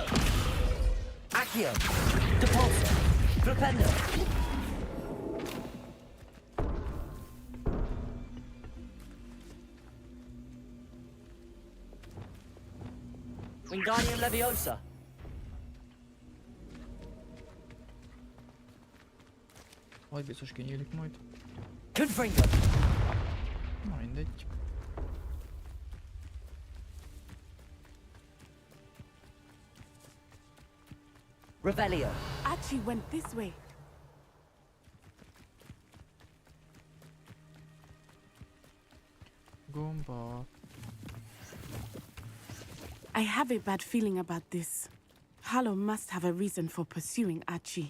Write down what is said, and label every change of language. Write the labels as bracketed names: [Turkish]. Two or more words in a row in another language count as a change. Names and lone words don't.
[English] Accio. Depulso. Flipendo. Wingardium Leviosa. [Hungarian] Majd biztos kinyílik majd. [English] Confringo. [Hungarian] Na mindegy. [English] Revelio. Archie went this way. [Hungarian] Gomba. [English] I have a bad feeling about this. Harlow must have a reason for pursuing Archie.